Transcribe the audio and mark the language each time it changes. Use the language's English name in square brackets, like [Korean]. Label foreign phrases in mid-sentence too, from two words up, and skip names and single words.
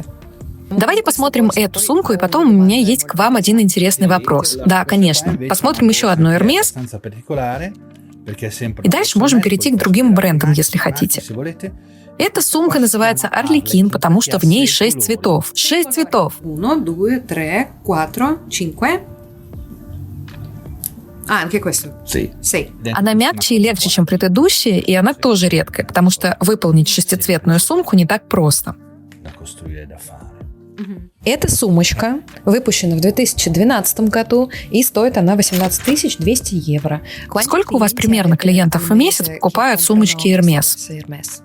[Russian] Давайте посмотрим эту сумку, и потом у меня есть к вам один интересный вопрос. Да, конечно. Посмотрим еще одну Hermès. И дальше можем перейти к другим брендам, если хотите. Эта сумка называется Арлекин, потому что в ней 6 цветов. 6 цветов. 1, 2, 3, 4, 5. [Italian] Anche questo. Sì. [Russian] Она мягче и легче, чем предыдущие, и она тоже редкая, потому что выполнить шестицветную сумку не так просто. Эта сумочка выпущена в 2012 году, и стоит она 18 200 евро. Сколько у вас примерно клиентов в месяц покупают сумочки Hermès?